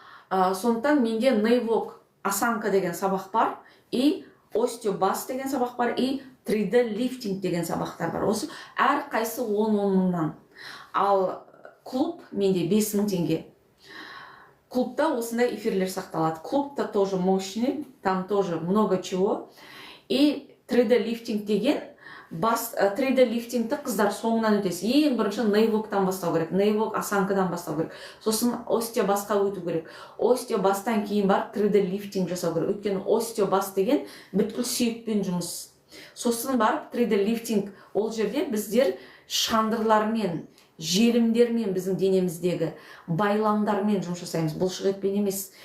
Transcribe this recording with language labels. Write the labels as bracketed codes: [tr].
[kk] Сондықтан менде нейвок осанка деген сабақ бар, и остеобас деген сабақ бар, и 3D лифтинг деген сабақтар бар. Осы әр қайсы 10-10 мыңнан. Ал клуб менде 5000 теңге. Клубта осындай эфирлер сақталады. [ru] Клубта тоже мощный, там тоже много чего. [kk] И 3D лифтинг деген 3D лифтингті қыздар соңынан өтесіз. Ең бірінші нейвоктан бастау керек, нейвок осанкадан бастау керек. Сосын остеобасқа өту керек. Остеобастан кейін бар 3D лифтинг жасау керек. Өйткені остеобас деген бүткіл сүйекпен жұмыс. Сосын барып 3D лифтинг, ол жерде біздер шандырлармен, желімдермен, біздің денеміздегі байламдармен жұмыс жасаймыз. Бұлшық етпен емес.